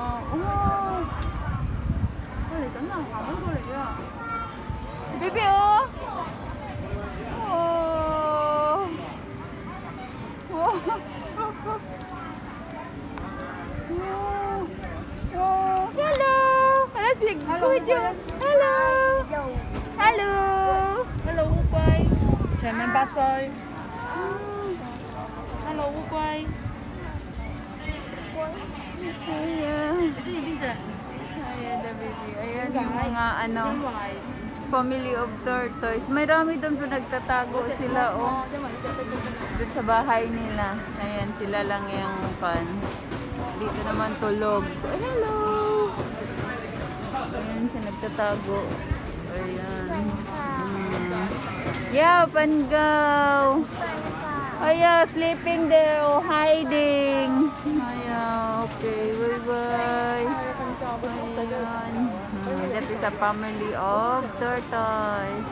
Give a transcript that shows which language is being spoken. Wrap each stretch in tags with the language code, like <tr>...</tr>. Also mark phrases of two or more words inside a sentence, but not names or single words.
<en>Baby, hello. Let's see. Hello.</en> <yue>Hello 烏龜，長命8歲。Hello 烏龜。你中意邊隻？</yue> <en>Ayan, the baby.</en> <tl>Ayan yung mga</tl> <en>family of tortoise.</en> <tl>Marami doon po nagtatago sila, doon sa bahay nila. Ayan, sila lang yung pan. Dito naman tulog. Hello! Ayan siya nagtatago. Ayan. Yeah, pangaw. Ayan,</tl> <en>sleeping there or hiding.</en> <tl>Ayan, okay. Bye-bye. Ayan.</tl> <en>That is a family of tortoise.</en>